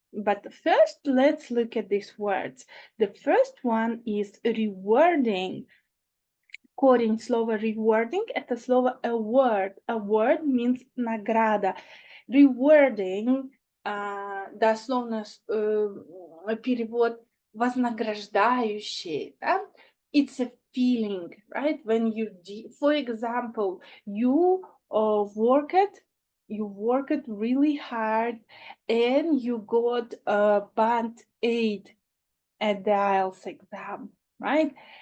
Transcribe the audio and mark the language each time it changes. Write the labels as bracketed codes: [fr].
[en] But first, let's look at these words. The first one is rewarding. [ru] Корень слова rewarding – это слово award. [en] Award means награда. [ru] Rewarding дословно перевод вознаграждающий. [en] Да? It's a feeling, right? When you, for example, you worked really hard and you got a band 8 at the IELTS exam, right?